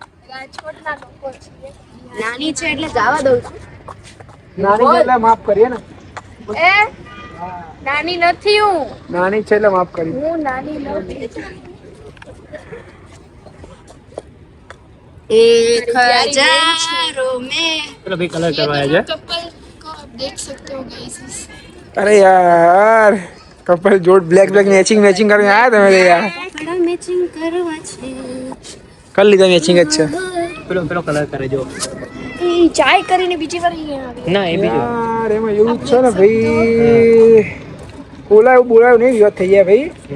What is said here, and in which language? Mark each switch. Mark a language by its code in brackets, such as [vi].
[gu] રાજકોટના લોકો છે નાની છે એટલે જવા દઉં છું નાની છે એટલે માફ કરીએ ને. એ નાની નથી હું નાની છે એટલે માફ કરીએ. હું નાની નથી [hi] एक हजारों में [gu] પેલો ભાઈ કલર કરવા આવ્યા છે. [hi] कपल को आप देख सकते हो गाइस [gu] અરે યાર કપલ જોડ બ્લેક બ્લેક મેચિંગ મેચિંગ કરીને આયા તમે તો યાર. કપડા મેચિંગ કરવા છે કરી લીધા મેચિંગ જ છે. પેલો કલર કરે જો. એ ચાય કરીને બીજી વાર અહીંયા આવે ના એ બીજો. યાર એમાં એવું જ છે ને ભાઈ, બોલાયું બોલાયું નહીં વિવાદ થઈ ગયા ભાઈ.